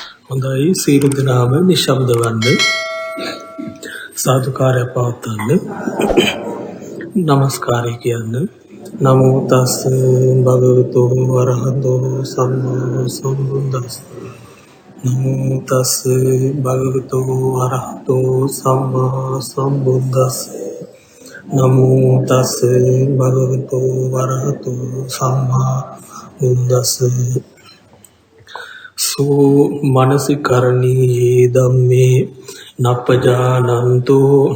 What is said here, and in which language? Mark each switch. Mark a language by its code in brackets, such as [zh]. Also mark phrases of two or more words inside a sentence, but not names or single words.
[si] හොඳයි සියලු දෙනාම නිශ්ශබ්ද වන්න සාදුකාරය පවත්වන්න නමස්කාරය කියන්න [pi] නමෝ තස් භගවතු වරහතෝ සම්මා සම්බුද්දස්ස නමෝ තස් භගවතු වරහතෝ සම්මා සම්බුද්දස්ස නමෝ තස් භගවතු වරහතෝ සම්මා බුද්දස්ස සෝ මනසිකරණී ධම්මේ නප්පජානන්තෝ